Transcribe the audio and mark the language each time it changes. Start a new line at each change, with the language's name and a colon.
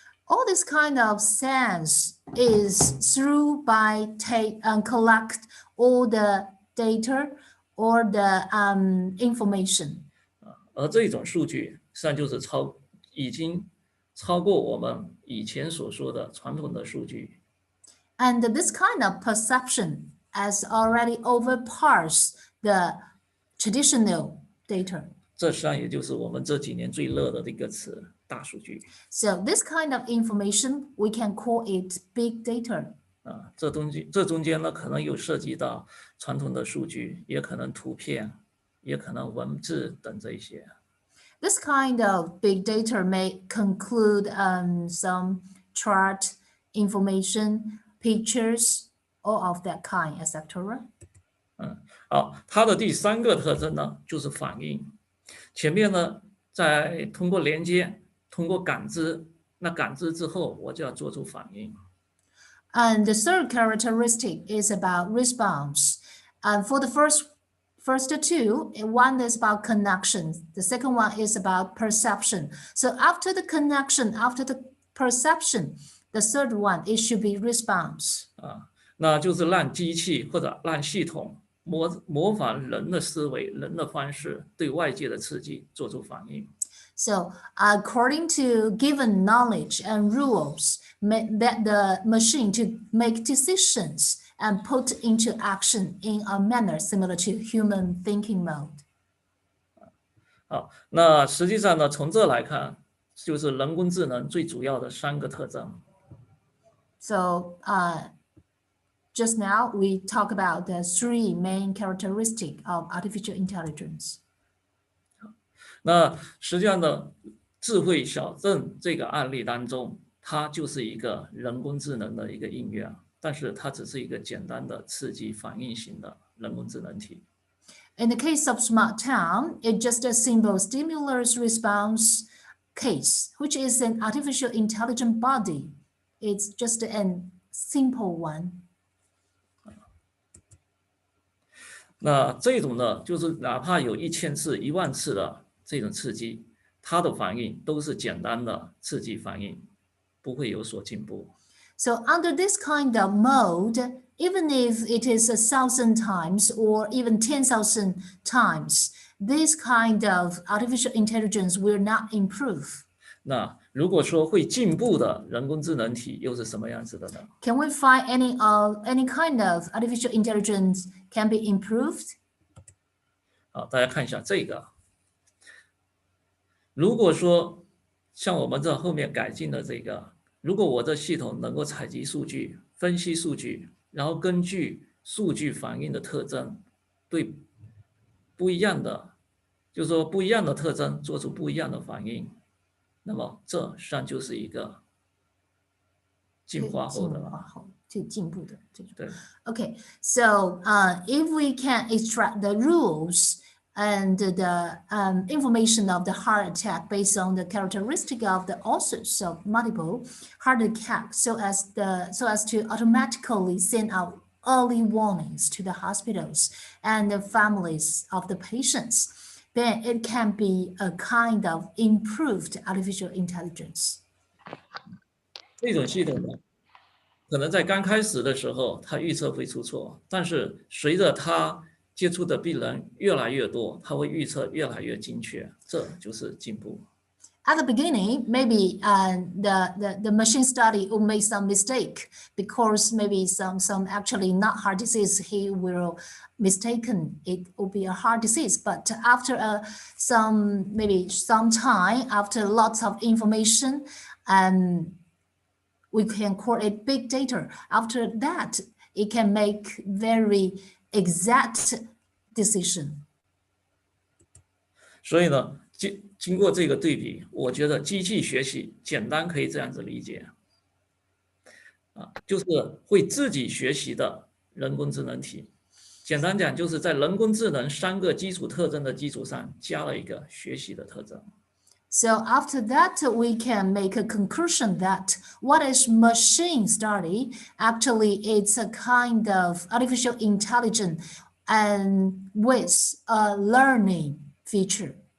English: All this kind of sense is through by collect all the data or the information.
Chinese: 而这种数据实际上就是已经超过我们以前所说的传统的数据。
English: And this kind of perception has already overpassed the traditional data.
Chinese: 这实际上也就是我们这几年最热的一个词——大数据。
English: So this kind of information, we can call it big data.
Chinese: 这中间呢，可能有涉及到传统的数据，也可能图片，也可能文字等这一些。
English: This kind of big data may conclude some chart information, pictures, all of that kind, etc.
Chinese: 好，它的第3个特征呢，就是反应。前面呢，在通过连接，通过感知，那感知之后我就要做出反应。
English: And the third characteristic is about response. And for the first two, one is about connection. The second one is about perception. So after the connection, after the perception, the third one, it should be response.
Chinese: 那就是让机器或者让系统模仿人的思维、人的方式，对外界的刺激做出反应。
English: So according to given knowledge and rules, that the machine to make decisions and put into action in a manner similar to human thinking mode.
Chinese: 好，那实际上呢，从这来看，就是人工智能最主要的3个特征。
English: So just now we talk about the 3 main characteristics of artificial intelligence.
Chinese: 那实际上呢，智慧小镇这个案例当中，它就是一个人工智能的一个应用，但是它只是一个简单的刺激反应型的人工智能体。
English: In the case of smart town, it's just a simple stimulus response case, which is an artificial intelligent body. It's just a simple one.
Chinese: 那这种呢，就是哪怕有1000次、10000次的这种刺激，它的反应都是简单的刺激反应，不会有所进步。
English: So under this kind of mode, even if it is 1,000 times or even 10,000 times, this kind of artificial intelligence will not improve.
Chinese: 那如果说会进步的人工智能体又是什么样子的呢？
English: Can we find any kind of artificial intelligence can be improved?
Chinese: 好，大家看一下这个。如果说像我们这后面改进的这个，如果我的系统能够采集数据、分析数据，然后根据数据反应的特征，对不一样的，就是说不一样的特征做出不一样的反应，那么这实际上就是一个进化后的了。进步的这种。对。
English: Okay, so if we can extract the rules and the information of the heart attack based on the characteristic of the authors of multiple heart attack, so as to automatically send out early warnings to the hospitals and the families of the patients, then it can be a kind of improved artificial intelligence.
Chinese: 这种系统呢，可能在刚开始的时候，它预测会出错，但是随着它接触的病人越来越多，它会预测越来越精确，这就是进步。
English: At the beginning, maybe the machine study will make some mistake because maybe some actually not heart disease, he will mistaken it will be a heart disease. But after some time, after lots of information, we can call it big data. After that, it can make very exact decision.
Chinese: 所以呢，经过这个对比，我觉得机器学习简单可以这样子理解，就是会自己学习的人工智能体。简单讲，就是在人工智能3个基础特征的基础上，加了一个学习的特征。
English: So after that, we can make a conclusion that what is machine study? Actually, it's a kind of artificial intelligence and with a learning feature.